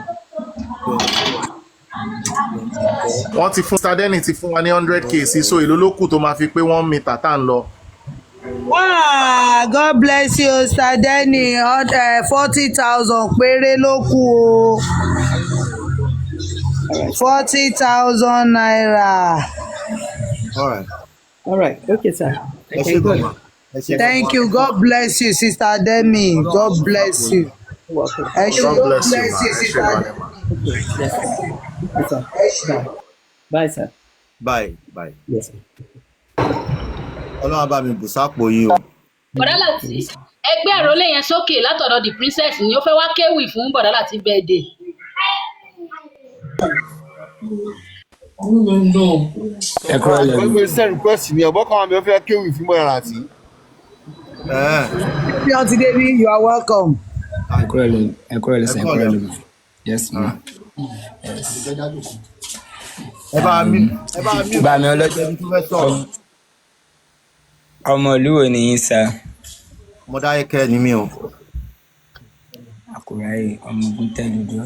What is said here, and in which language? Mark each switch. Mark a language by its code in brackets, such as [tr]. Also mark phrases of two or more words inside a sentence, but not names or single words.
[yo] Wọ́n ti fún Sister Denny ti fún wa ní 100K sí so èlò lókùn tó máa fi pé 1 meter tá ń lọ. [en] Wow, God bless you, Sister Denny. [yo] 40,000 péré ló kù o. 40,000 naira. [en] All right. Okay, sir. [yo] Ẹ ṣé gan ma. [en] Thank you. God bless you, Sister Demi. God bless you. God bless you ma. Sister Demi. Bye, sir. Bye. Yes, sir. [yo] Ọlọ́run bá mi bù sápò yín o. Bọ̀dá Láti ẹgbẹ́ àròlé yẹn sókè látọ̀dọ̀ [en] the princess [yo] ni ó fẹ́ wá kéwì fún Bọ̀dá Láti birthday. Ẹ kúrò lẹ́nu. Wọ́n gbé [en] send request [yo] mi ọ̀bọ̀ kan àmì ọ̀fẹ́ kéwì fún Bọ̀dá Láti. Auntie Debbie, you are welcome. Ẹ kúrò lẹ́nu. Ẹ kúrò lẹ́nu. [en] Yes, ma'am. [yo] Ẹ bá mi Bá mi ọlọ́jọ́ tó fẹ́ sọ̀rọ̀. ọmọ ìlú wo nìyí, sir? Mọdákẹ́kẹ́ ni mí o. Àkùrẹ́ ọmọ ogun tẹ́lẹ̀